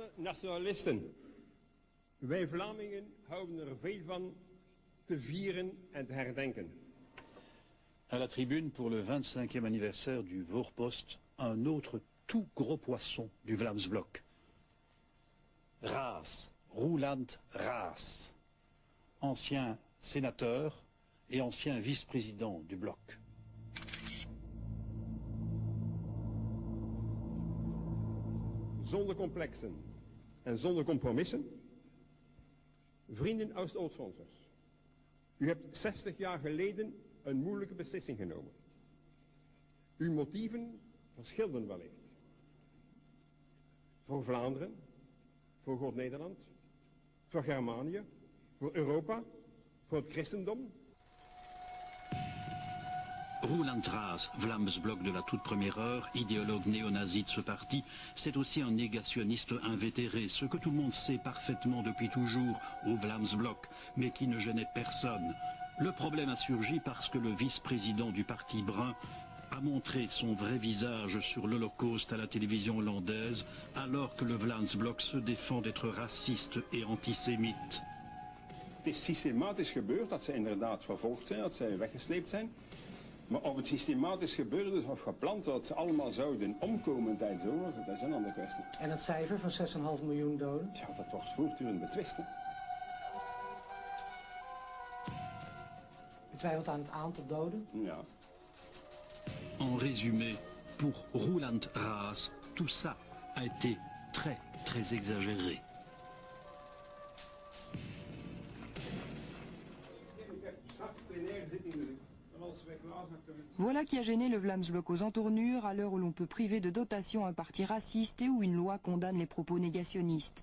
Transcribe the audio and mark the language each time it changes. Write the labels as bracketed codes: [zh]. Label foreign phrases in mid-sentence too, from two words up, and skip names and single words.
[nl] nationalisten. Wij Vlamingen houden er veel van te vieren en te herdenken. [fr] À la tribune pour le 25e anniversaire du Voorpost, un autre tout gros poisson du Vlaamsblok. Raas, Roeland Raas, ancien sénateur et ancien vice-président du bloc. [nl] Zonder complexen en zonder compromissen. Vrienden Oost-Oostfransers, u hebt 60 jaar geleden een moeilijke beslissing genomen. Uw motieven verschilden wellicht. Voor Vlaanderen, voor God Nederland, voor Germanië, voor Europa, voor het christendom. [fr] Roeland Raas, Vlaams Blok de la toute première heure, idéologue néo-nazi de ce parti, c'est aussi un négationniste invétéré, ce que tout le monde sait parfaitement depuis toujours au Vlaams Blok, mais qui ne gênait personne. Le problème a surgi parce que le vice-président du parti brun a montré son vrai visage sur l'Holocauste à la télévision hollandaise, alors que le Vlaams Blok se défend d'être raciste et antisémite. [nl] Het is systematisch gebeurd dat ze inderdaad vervolgd zijn, dat ze weggesleept zijn. Maar of het systematisch gebeurd is of gepland dat ze allemaal zouden omkomen tijdens de oorlog, dat is een andere kwestie. En het cijfer van 6,5 miljoen doden? Ja, dat wordt voortdurend betwist. U twijfelt aan het aantal doden? Ja. [fr] En résumé, pour Roeland Raas, tout ça a été très exagéré. Voilà qui a gêné le Vlaams Blok aux entournures à l'heure où l'on peut priver de dotation un parti raciste et où une loi condamne les propos négationnistes.